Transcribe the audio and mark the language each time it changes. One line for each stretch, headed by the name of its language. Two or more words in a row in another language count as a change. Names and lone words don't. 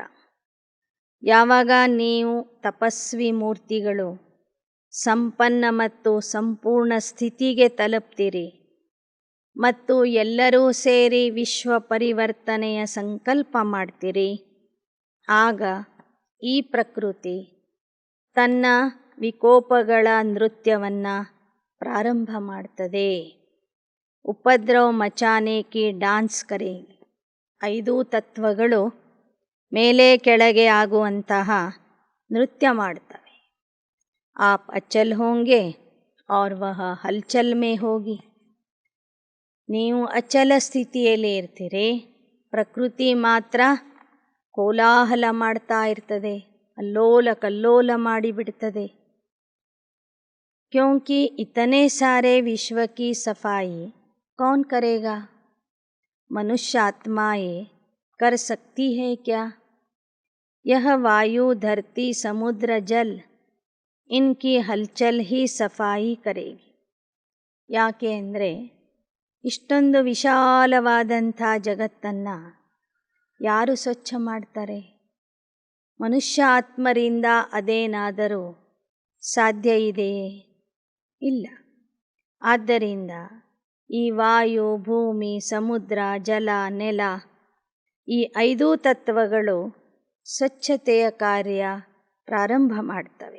Kannada: ಯಾವಾಗ ನೀವು ತಪಸ್ವಿ ಮೂರ್ತಿಗಳು ಸಂಪನ್ನ ಮತ್ತು ಸಂಪೂರ್ಣ ಸ್ಥಿತಿಗೆ ತಲುಪ್ತೀರಿ ಮತ್ತು ಎಲ್ಲರೂ ಸೇರಿ ವಿಶ್ವ ಪರಿವರ್ತನೆಯ ಸಂಕಲ್ಪ ಮಾಡ್ತೀರಿ, ಆಗ ಈ ಪ್ರಕೃತಿ ತನ್ನ ವಿಕೋಪಗಳ ನೃತ್ಯವನ್ನು ಪ್ರಾರಂಭ ಮಾಡ್ತದೆ.
Hindi: उपद्रव मचाने की डांस करेगी.
Kannada: 5 ತತ್ವಗಳು ಮೇಲೆ ಕೆಳಗೆ ಆಗುವಂತಹ ನೃತ್ಯ ಮಾಡ್ತವೆ.
Hindi: आप अचल होंगे और वह हलचल में होगी.
Kannada: ನೀವು ಅಚಲ ಸ್ಥಿತಿಯಲ್ಲಿ ಇರ್ತೀರಿ, ಪ್ರಕೃತಿ ಮಾತ್ರ ಕೋಲಾಹಲ ಮಾಡ್ತಾ ಇರ್ತದೆ, ಅಲ್ಲೋಲ ಕಲ್ಲೋಲ ಮಾಡಿಬಿಡ್ತದೆ.
Hindi: क्योंकि इतने सारे विश्व की सफाई कौन करेगा? मनुष्य आत्माएं कर सकती है क्या? यह वायु धरती समुद्र जल इनकी हलचल ही सफाई करेगी.
Kannada: ಯಾಕೆ ಅಂದರೆ ಇಷ್ಟೊಂದು ವಿಶಾಲವಾದಂಥ ಜಗತ್ತನ್ನು ಯಾರು ಸ್ವಚ್ಛ ಮಾಡ್ತಾರೆ? ಮನುಷ್ಯ ಆತ್ಮರಿಂದ ಅದೇನಾದರೂ ಸಾಧ್ಯ ಇದೆಯೇ? ಇಲ್ಲ. ಆದ್ದರಿಂದ ಈ ವಾಯು, ಭೂಮಿ, ಸಮುದ್ರ, ಜಲ, ನೆಲ, ಈ 5 ತತ್ವಗಳು ಸ್ವಚ್ಛತೆಯ ಕಾರ್ಯ ಪ್ರಾರಂಭ ಮಾಡ್ತವೆ.